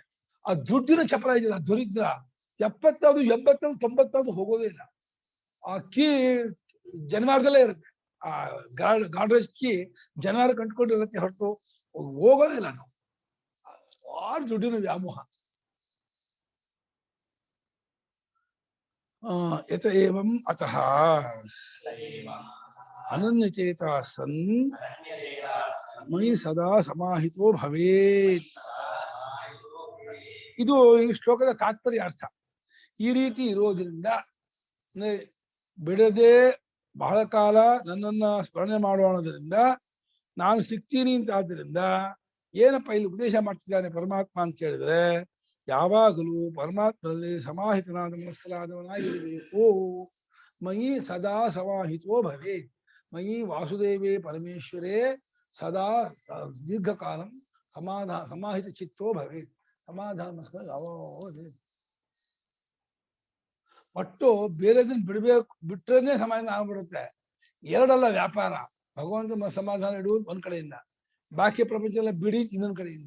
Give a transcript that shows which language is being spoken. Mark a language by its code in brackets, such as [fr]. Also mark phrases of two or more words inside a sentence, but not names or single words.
[kn] ಆ ದುಡ್ಡಿನ ಚಪಲ ಇದೆಯಲ್ಲ, ದರಿದ್ರ 70, 80, 90 ಹೋಗೋದೇ ಇಲ್ಲ. ಆ ಕೀ ಜನವಾರದಲ್ಲೇ ಇರುತ್ತೆ, ಆ ಗಾಡ್ರೇಜ್ ಕೀ ಜನವಾರ ಕಂಡುಕೊಂಡಿರುತ್ತೆ ಹೊರತು ಹೋಗೋದೇ ಇಲ್ಲ. ಅದು ಭಾಳ ದುಡ್ಡಿನ ವ್ಯಾಮೋಹ. [sa] ಯತ ಏವಂ ಅತಃ ಅನನ್ಯಚೇತ ಸನ್ ಮಯಿ ಸದಾ ಸಮಾಹಿತೋ ಭವೇತ್. [kn] ಇದು ಈ ಶ್ಲೋಕದ ತಾತ್ಪರ್ಯ ಅರ್ಥ. ಈ ರೀತಿ ಇರೋದ್ರಿಂದ ಬಿಡದೆ ಬಹಳ ಕಾಲ ನನ್ನನ್ನ ಸ್ಮರಣೆ ಮಾಡೋಣದ್ರಿಂದ ನಾನು ಸಿಗ್ತೀನಿ ಅಂತ. ಆದ್ದರಿಂದ ಏನಪ್ಪ ಇಲ್ಲಿ ಉಪದೇಶ ಮಾಡ್ತಿದ್ದಾನೆ ಪರಮಾತ್ಮ ಅಂತ ಕೇಳಿದ್ರೆ, ಯಾವಾಗಲೂ ಪರಮಾತ್ಮನಲ್ಲಿ ಸಮಾಹಿತನಾದ ಮನಸ್ಕರಾದವನಾಗಿರಬೇಕು. [sa] ಮಯಿ ಸದಾ ಸಮಾಹಿತೋ ಭವೇ, ಮಯಿ ವಾಸುದೇವೇ ಪರಮೇಶ್ವರೇ ಸದಾ ದೀರ್ಘಕಾಲ ಸಮಾಹಿತ ಚಿತ್ತೋ ಭವೇ, [kn] ಸಮಾಧಾನ ಮನಸ್ಕರ ಯಾವಾಗ ಒಟ್ಟು ಬೇರೆದನ್ನ ಬಿಡ್ಬೇಕು, ಬಿಟ್ರೇನೆ ಸಮಾಧಾನ ಆಗ್ಬಿಡುತ್ತೆ. ಎರಡಲ್ಲ ವ್ಯಾಪಾರ, ಭಗವಂತ ಸಮಾಧಾನ ಇಡುವುದು ಒಂದ್ ಕಡೆಯಿಂದ, ಬಾಕಿ ಪ್ರಪಂಚ ಎಲ್ಲ ಬಿಡಿ ಇನ್ನೊಂದ್ ಕಡೆಯಿಂದ.